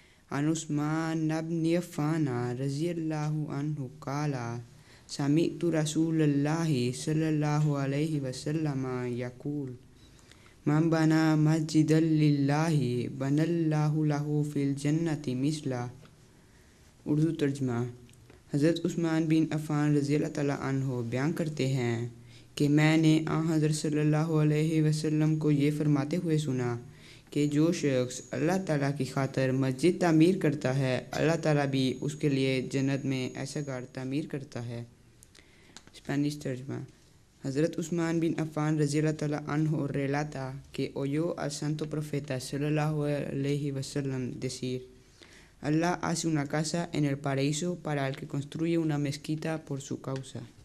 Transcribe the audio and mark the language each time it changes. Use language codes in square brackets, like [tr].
[ar] عن عثمان بن عفان رضي الله عنه قال: سمعت رسول الله صلى الله عليه وسلم يقول: من بنى مسجدا للہ بنى اللہ لہ فی الجنت مثلہ. [ur] اردو ترجمہ. حضرت عثمان بن عفان رضی اللہ تعالیٰ عنہ بیان کرتے ہیں کہ میں نے حضرت صلی اللہ علیہ وسلم کو یہ فرماتے ہوئے سنا کہ جو شخص اللہ تعالیٰ کی خاطر مسجد تعمیر کرتا ہے، اللہ تعالیٰ بھی اس کے لیے جنت میں ایسا گھر تعمیر کرتا ہے. اسپینش ترجمہ. [es] Hadhrat Usman bin Affan [ar] radhiyallahu anhu [es] relata que oyó al santo profeta [ar] sallallahu alaihi wasallam [es] decir: Allah hace una casa en el paraíso para el que construye una mezquita por su causa.